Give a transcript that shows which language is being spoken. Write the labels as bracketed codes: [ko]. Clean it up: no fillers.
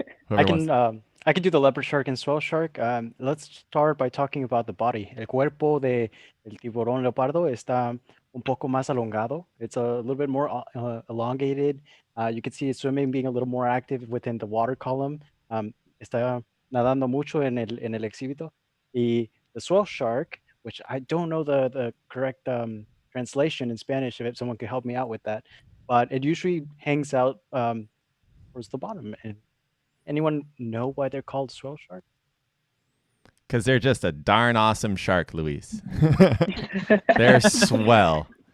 [en] I can do the leopard shark and swell shark. Let's start by talking about the body. [es] El cuerpo de el tiburón leopardo está un poco más elongado. [en] It's a little bit more elongated. You can see it swimming, being a little more active within the water column. [es] Está nadando mucho en el exhibito. [en] Y the swell shark, which I don't know the correct translation in Spanish, if someone could help me out with that, but it usually hangs out towards the bottom. And anyone know why they're called swell shark? Because they're just a darn awesome shark, Luis. They're swell.